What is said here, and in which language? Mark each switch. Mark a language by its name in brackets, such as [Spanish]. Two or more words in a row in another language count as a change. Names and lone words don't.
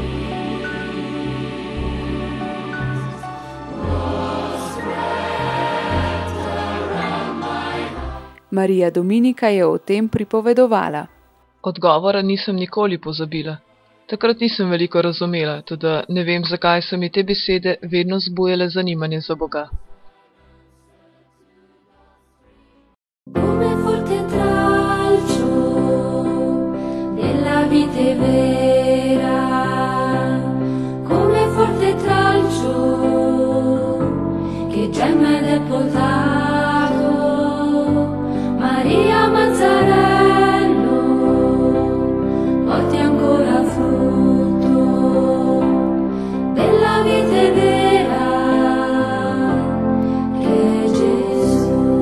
[Slovenian] Marija Dominika je o tem pripovedovala. Odgovora nisem nikoli pozabila. Takrat nisem veliko razumela, tudi ne vem, zakaj so mi te besede vedno zbujale zanimanje za Boga. [Italian] Vite vera, come forte tralcio che gemme del potato, Maria Mazzarello, porti ancora frutto della vite vera che Gesù.